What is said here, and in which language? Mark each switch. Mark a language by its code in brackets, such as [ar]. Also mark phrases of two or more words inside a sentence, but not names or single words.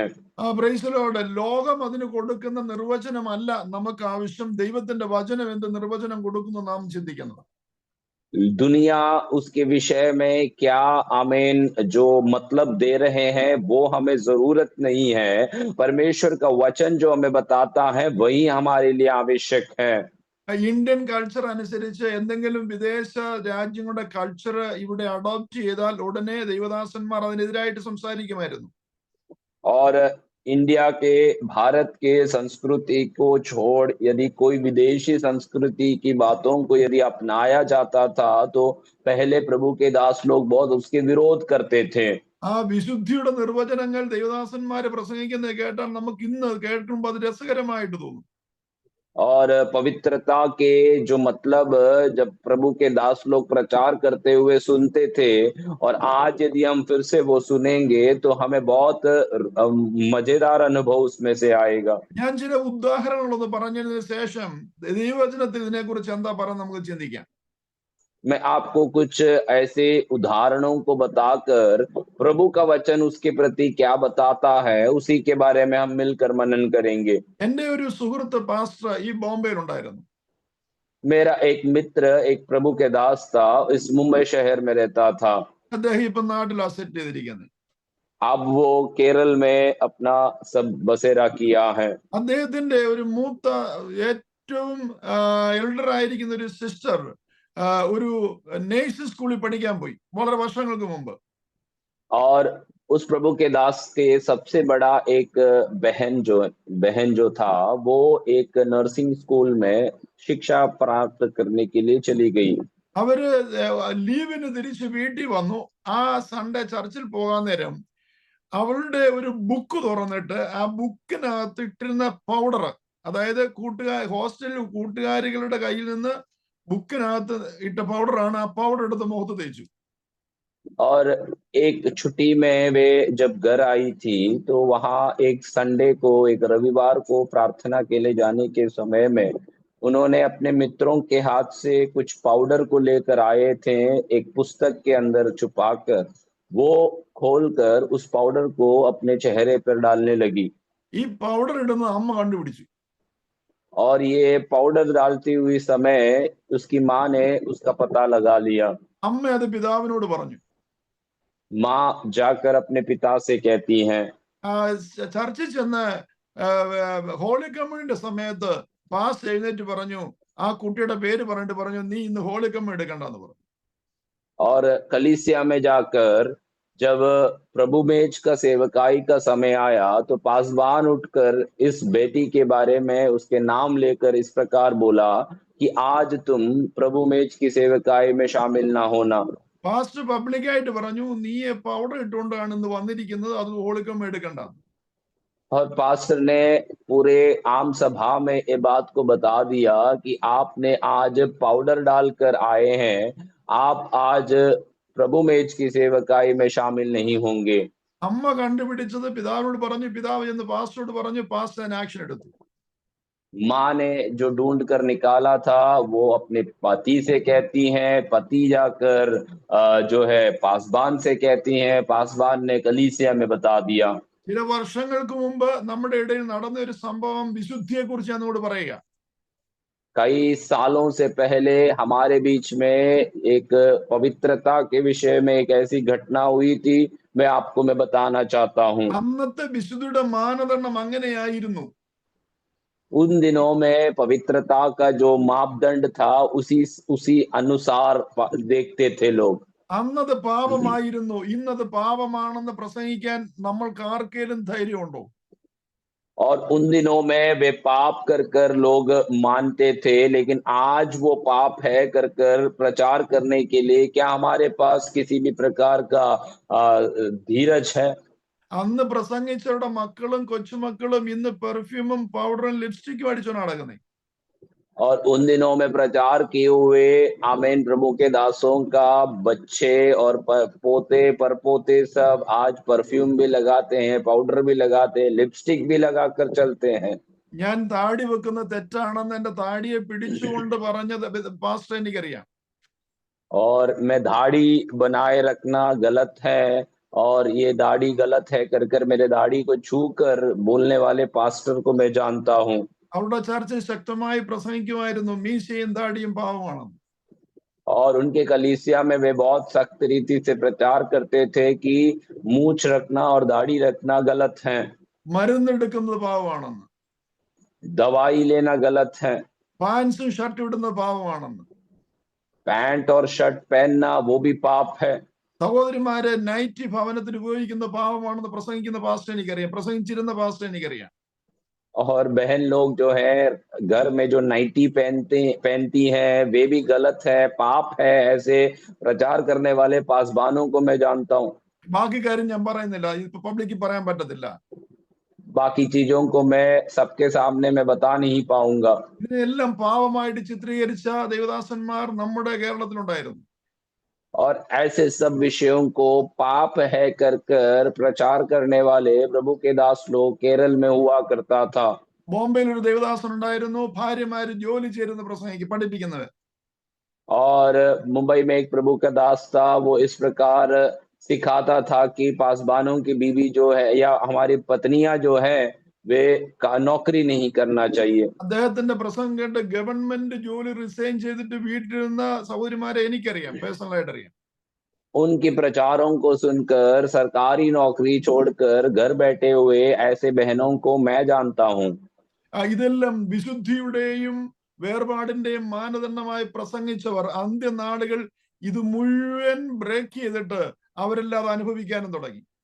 [en] Praise the Lord. [ml] ലോകം അതിന് കൊടുക്കുന്ന നിർവചനമല്ല നമുക്ക് ആവശ്യം. ദൈവത്തിന്റെ വചനം എന്ത് നിർവചനം കൊടുക്കുന്നു നാം ചിന്തിക്കുന്നത്. [hi] दुनिया उसके विषय में क्या आमीन जो मतलब दे रहे हैं वो हमें जरूरत नहीं है। परमेश्वर का वचन जो हमें बताता है वही हमारे लिए आवश्यक है। [en] Indian culture [ml] അനുസരിച്ച് എന്തെങ്കിലും വിദേശ രാജ്യങ്ങളുടെ കൾച്ചർ ഇവിടെ അഡോപ്റ്റ് ചെയ്താൽ ഉടനെ ദൈവദാസന്മാർ അതിനെതിരായിട്ട് സംസാരിക്കുമായിരുന്നു. [hi] और इंडिया के, भारत के संस्कृति को छोड़ यदि कोई विदेशी संस्कृति की बातों को यदि अपनाया जाता था तो पहले प्रभु के दास लोग बहुत उसके विरोध करते थे। [ml] ആ വിശുദ്ധിയുടെ നിർവചനങ്ങൾ ദൈവദാസന്മാര് പ്രസംഗിക്കുന്നത് കേട്ടാൽ നമുക്ക് ഇന്ന് കേൾക്കുമ്പോൾ അത് രസകരമായിട്ട് തോന്നും. [hi] और पवित्रता के जो मतलब जब प्रभु के दास लोग प्रचार करते हुए सुनते थे, और आज यदि हम फिर से वो सुनेंगे तो हमें बहुत मजेदार अनुभव उसमें से आएगा। [ml] ഞാൻ ചില ഉദാഹരണങ്ങളൊന്ന് പറഞ്ഞതിന് ശേഷം ദൈവവചനത്തിൽ ഇതിനെക്കുറിച്ച് എന്താ പറയുക നമുക്ക് ചിന്തിക്കാം. [hi] मैं आपको कुछ ऐसे उदाहरणों को बताकर प्रभु का वचन उसके प्रति क्या बताता है उसी के बारे में हम मिलकर मनन करेंगे। [ml] എന്റെ ഒരു സുഹൃത്ത് പാസ്റ്റർ ഈ ബോംബെയിൽ ഉണ്ടായിരുന്നു. [hi] मेरा एक मित्र, एक प्रभु के दास था, इस मुंबई शहर में रहता था। [ml] അദ്ദേഹം ഇപ്പൊ നാട്ടിൽ സെറ്റ് ചെയ്തിരിക്കുന്നത്. [hi] अब वो केरल में अपना सब बसेरा किया है। [ml] അദ്ദേഹത്തിന്റെ ഒരു മൂത്ത, ഏറ്റവും എൽഡർ ആയിരിക്കുന്ന ഒരു സിസ്റ്റർ ഒരു [en] nursing school [ml] പഠിക്കാൻ പോയി വളരെ വർഷങ്ങൾക്ക് മുമ്പ്. [hi] और उस प्रभु के दास के सबसे बड़ा एक बहन जो था वो एक [en] nursing school [hi] में शिक्षा प्राप्त करने के लिए चली गई। [ml] അവര് ലീവിന് തിരിച്ച് വീട്ടിൽ വന്നു. ആ സൺഡേ ചർച്ചിൽ പോകാൻ നേരം അവളുടെ ഒരു ബുക്ക് തുറന്നിട്ട് ആ ബുക്കിനകത്ത് ഇട്ടിരുന്ന പൗഡർ, അതായത് ഹോസ്റ്റലിൽ കൂട്ടുകാരികളുടെ കയ്യിൽ നിന്ന് ബുക്കിനകത്ത് ഇട്ട പൗഡറാണ്. ആ പൗഡർ എടുത്ത് മുഖത്ത് തേച്ചു. [hi] और एक छुट्टी में वे जब घर आई थी तो वहां एक संडे को, एक रविवार को प्रार्थना के लिए जाने के समय में उन्होंने अपने मित्रों के हाथ से कुछ पाउडर को लेकर आए थे, एक पुस्तक के अंदर छुपाकर वो खोलकर उस पाउडर को अपने चेहरे पर डालने लगी। [ml] ഈ പൗഡർ ഇടുന്നത് അമ്മ കണ്ടുപിടിച്ചു. [hi] और ये पाउडर डालती हुई समय उसकी माँ ने उसका पता लगा लिया। [ml] അമ്മ അത് പിതാവിനോട് പറഞ്ഞു. [hi] माँ जाकर अपने पिता से कहती हैं, [ml] ചർച്ചിൽ ചെന്ന് [en] Holy Communion [ml] സമയത്ത് പാസ്റ്റർ എഴുന്നേറ്റ് പറഞ്ഞു, ആ കുട്ടിയുടെ പേര് പറഞ്ഞിട്ട് പറഞ്ഞു, നീ ഇന്ന് [en] Holy Communion [ml] എടുക്കണ്ടെന്ന് പറഞ്ഞു. [hi] और कलीसिया में जाकर जब प्रभु मेज का सेवकाई का समय आया तो पासबान उठकर इस बेटी के बारे में उसके नाम लेकर इस प्रकार बोला कि आज तुम प्रभु मेज की सेवकाई में शामिल ना होना। [ml] പാസ്റ്റർ പബ്ലിക്കായിട്ട് പറഞ്ഞു, നീ പൗഡർ ഇട്ടുകൊണ്ടാണ് ഇന്ന് വന്നിരിക്കുന്നത്, അത് ഹോളിക്കം എടുക്കണ്ട. [hi] और पास्टर ने पूरे आम सभा में ये बात को बता दिया कि आपने आज पाउडर डालकर आए हैं, आप आज प्रभु मेज की सेवकाई में शामिल नहीं होंगे। [ml] അമ്മ കണ്ടുപിടിച്ചത് പിതാവിനോട് പറഞ്ഞു, പിതാവ് എന്ന് പാസ്റ്ററോട് പറഞ്ഞു, പാസ്റ്റർ അതിന് ആക്ഷൻ എടുത്തു. [hi] माँ ने जो ढूंढ कर निकाला था वो अपने पति से कहती हैं, पति जाकर जो है पासबान से कहती हैं, पासबान ने कलीसिया में बता दिया। [ml] ചില വർഷങ്ങൾക്ക് മുമ്പ് നമ്മുടെ ഇടയിൽ നടന്ന ഒരു സംഭവം വിശുദ്ധിയെ കുറിച്ച് എന്നോട് പറയുക. [hi] कई सालों से पहले हमारे बीच में एक पवित्रता के विषय में एक ऐसी घटना हुई थी, मैं बताना चाहता हूँ। [ml] അന്നത്തെ വിശുദ്ധിയുടെ മാനദണ്ഡം അങ്ങനെയായിരുന്നു. [hi] उन दिनों में पवित्रता का जो मापदंड था उसी अनुसार देखते थे लोग। [ml] അന്നത് പാപമായിരുന്നു. ഇന്നത് പാപമാണെന്ന് പ്രസംഗിക്കാൻ നമ്മൾക്ക് ആർക്കേലും ധൈര്യമുണ്ടോ? [hi] और उन दिनों में वे पाप कर कर लोग मानते थे, लेकिन आज वो पाप है कर कर प्रचार करने के लिए क्या हमारे पास किसी भी प्रकार का धीरज है? [ml] അന്ന് പ്രസംഗിച്ചവരുടെ മക്കളും കൊച്ചുമക്കളും ഇന്ന് പെർഫ്യൂമും പൗഡറും ലിപ്സ്റ്റിക്കും അടിച്ചു നടക്കുന്നത്. [hi] और उन दिनों में प्रचार किए हुए आमीन प्रभु के दासों का बच्चे और पोते परपोते सब आज परफ्यूम भी लगाते हैं, पाउडर भी लगाते हैं, लिपस्टिक भी लगाकर चलते हैं। [ml] ഞാൻ താടി വെക്കുന്ന തെറ്റാണെന്ന് എന്റെ താടിയെ പിടിച്ചുകൊണ്ട് പറഞ്ഞത് പാസ്റ്റർ എനിക്കറിയാം. [hi] और मैं दाढ़ी बनाए रखना गलत है और ये दाढ़ी गलत है कर कर मेरे दाढ़ी को छू कर बोलने वाले पास्टर को मैं जानता हूँ। [ml] അവരുടെ ചർച്ച ശക്തമായി പ്രസംഗിക്കുമായിരുന്നു, മീശയും താടിയും പാവമാണെന്ന്. [hi] और उनके कलीसिया में वे बहुत सख्त रीति से प्रचार करते थे कि मूछ रखना और दाढ़ी रखना गलत है, [ml] മരുന്നെടുക്കുന്നത് പാവമാണെന്ന്, [hi] दवाई लेना गलत है, [ml] പാൻസും ഷർട്ട് ഇടുന്നത് പാവമാണെന്ന്, [hi] पैंट और शर्ट पहनना वो भी पाप है। [ml] സഹോദരിമാരെ നൈറ്റി ഭവനത്തിൽ ഉപയോഗിക്കുന്ന പാവമാണെന്ന് പ്രസംഗിക്കുന്ന പാസ്റ്റർ എനിക്കറിയാം, പ്രസംഗിച്ചിരുന്ന പാസ്റ്റർ എനിക്കറിയാം. [hi] और बहन लोग जो है घर में जो नाइटी पहनती हैं वे भी गलत है, पाप है, ऐसे प्रचार करने वाले पासबानों को मैं जानता हूँ। [ml] ബാക്കി കാര്യം ഞാൻ പറയുന്നില്ല, ഇപ്പൊ പബ്ലിക്കിൽ പറയാൻ പറ്റത്തില്ല. [hi] बाकी चीजों को मैं सबके सामने मैं बता नहीं पाऊंगा। [ml] ഇതിനെല്ലാം പാവമായിട്ട് ചിത്രീകരിച്ച ദേവദാസന്മാർ നമ്മുടെ കേരളത്തിലുണ്ടായിരുന്നു. [hi] और ऐसे सब विषयों को पाप है कर कर प्रचार करने वाले प्रभु के दास लोग केरल में हुआ करता था। [ml] ബോംബെയിൽ ഒരു ദേവദാസൻ ഉണ്ടായിരുന്നു, ഭാര്യമാര് ജോലി ചേരുന്ന പഠിപ്പിക്കുന്നവർ. [hi] और मुंबई में एक प्रभु का दास था, वो इस प्रकार सिखाता था कि पासबानों की बीवी जो है या हमारी पत्नियां जो है वे नौकरी नहीं करना चाहिए। [ml] അദ്ദേഹത്തിന്റെ പ്രസംഗം കേട്ട് ഗവൺമെന്റ് ജോലി റിസൈൻ ചെയ്തിട്ട് വീട്ടിലിരുന്ന സഹോദരിമാരെ എനിക്കറിയാം, പേഴ്സണലായിട്ട് അറിയാം. [hi] उनके प्रचारों को सुनकर सरकारी नौकरी छोड़कर घर बैठे हुए ऐसे बहनों को मैं जानता हूँ। [ml] ഇതെല്ലാം വിശുദ്ധിയുടെയും വേർപാടിന്റെയും മാനദണ്ഡമായി പ്രസംഗിച്ചവർ അന്ത്യനാളുകൾ ഇത് മുഴുവൻ ബ്രേക്ക് ചെയ്തിട്ട് അവരെല്ലാം അത് അനുഭവിക്കാനും തുടങ്ങി.